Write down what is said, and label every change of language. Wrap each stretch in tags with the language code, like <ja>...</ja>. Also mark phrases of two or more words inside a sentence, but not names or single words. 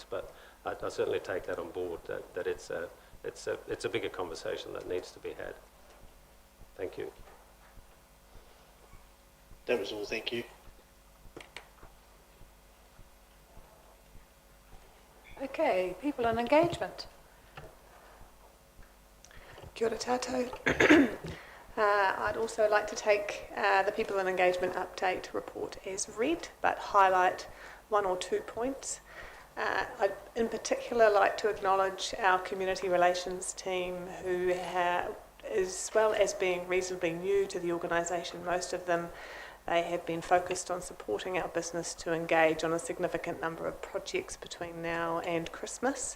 <en>But I certainly take that on board. That it's a bigger conversation that needs to be had. Thank you. That was all. Thank you. Okay, people and engagement.</en> <mi>Kia ora tātou.</mi> <en>I'd also like to take the People and Engagement Update report as read, but highlight one or two points. I'd in particular like to acknowledge our community relations team, who as well as being reasonably new to the organisation, most of them, they have been focused on supporting our business to engage on a significant number of projects between now and Christmas.</en>